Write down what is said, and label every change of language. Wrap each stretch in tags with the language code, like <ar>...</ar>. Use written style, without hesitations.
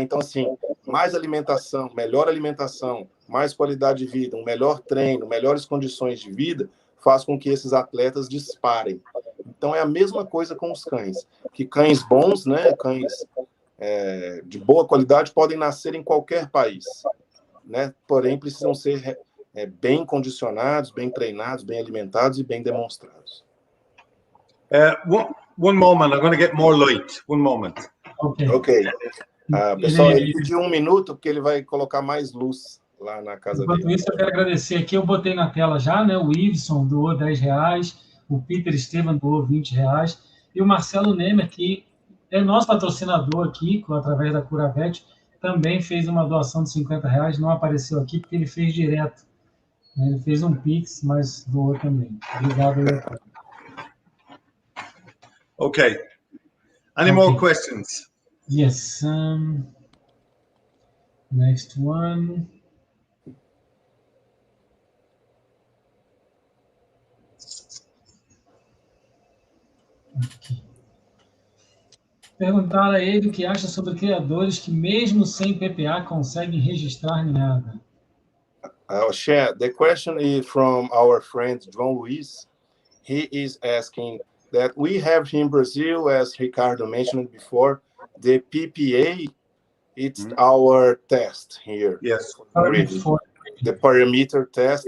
<pt>Então, assim, mais alimentação, mais qualidade de vida, um melhor treino, melhores condições de vida, faz com que esses atletas disparem. Então, é a mesma coisa com os cães. Que cães bons, né, cães de boa qualidade, podem nascer em qualquer país, né? Porém, precisam ser bem condicionados, bem treinados, bem alimentados e bem demonstrados.</pt> <en>One moment, I'm going to get more light. One moment. Ok.</en> <pt>Pessoal, ele pediu 1 minuto, porque ele vai colocar mais luz lá na casa dele. Enquanto isso, eu quero agradecer aqui, eu botei na tela já, né? O Iveson doou R$10, o Peter Esteban doou R$20, e o Marcelo Nemer, que é nosso patrocinador aqui, através da Curavet, também fez uma doação de R$50, não apareceu aqui porque ele fez direto. Ele fez um Pix, mas doou também. Obrigado.</pt> <en>Okay. Any more questions? Yes. Next one.</en> <pt>Aqui. Perguntar a ele o que acha sobre criadores que, mesmo sem PPA, conseguem registrar nada.</pt> <en>Oshea, the question is from our friend João Luiz. He is asking that we have in Brazil, as Ricardo mentioned before, the PPA, it's our test here. Yes. The parameter test.</en>